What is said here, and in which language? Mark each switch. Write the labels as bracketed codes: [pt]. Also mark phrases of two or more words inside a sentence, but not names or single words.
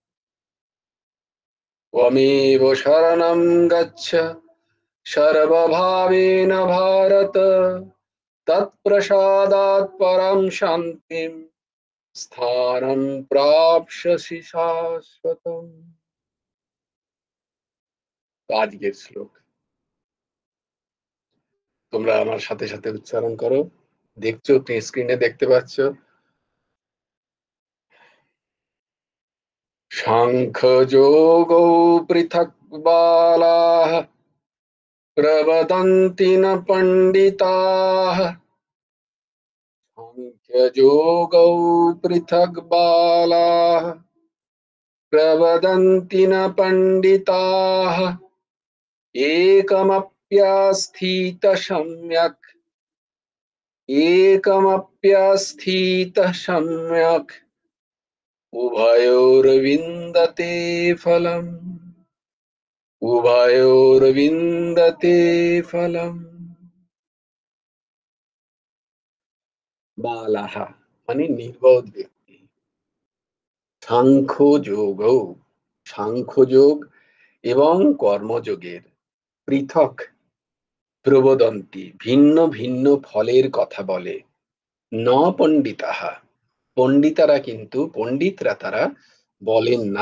[sa] त्वमेव शरणं गच्छ सर्वभावेन भारत तत्प्रसादात् परं शान्तिं स्थानं प्राप्स्यसि शाश्वतम्। [bn] আজকের শ্লোক তোমরা আমার সাথে সাথে উচ্চারণ করো। দেখছো, তুমি স্ক্রিনে দেখতে পাচ্ছ। [sa] সাংখ্যযোগো পৃথক বালাঃ প্রবদন্তি ন পণ্ডিতাঃ সাংখ্যযোগো পৃথক বালাঃ প্রবদন্তি ন পণ্ডিতাঃ एकमप्यस्थितः सम्यक् एकमप्यस्थितः सम्यक् उभयोर्विन्दते फलम् उभयोर्विन्दते फलम्। [bn] बालाः মানে নির্বোধ ব্যক্তি। সাংখ্যযোগ, সাংখ্যযোগ এবং কর্মযোগের [sa] পৃথক প্রবদন্তি [bn] ভিন্ন ভিন্ন ফলের কথা বলে। [sa] ন পণ্ডিতাহা [bn] পণ্ডিতারা কিন্তু পণ্ডিতরা তারা বলেন না।